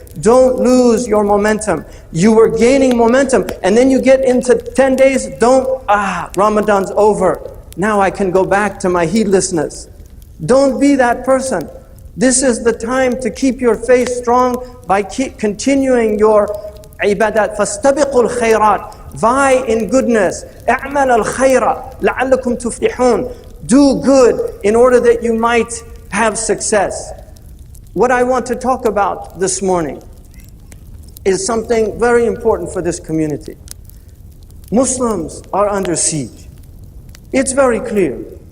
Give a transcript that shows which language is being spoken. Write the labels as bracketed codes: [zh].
[en] Don't lose your momentum. You were gaining momentum, and then you get into 10 days, Ramadan's over. Now I can go back to my heedlessness. Don't be that person. This is the time to keep your faith strong by continuing your ibadat. فَاسْتَبِقُوا الْخَيْرَاتِ Vie in goodness. [ar] اعمل الخير لعلكم تفلحون. [en] Do good in order that you might have success. What I want to talk about this morning is something very important for this community. Muslims are under siege. It's very clear.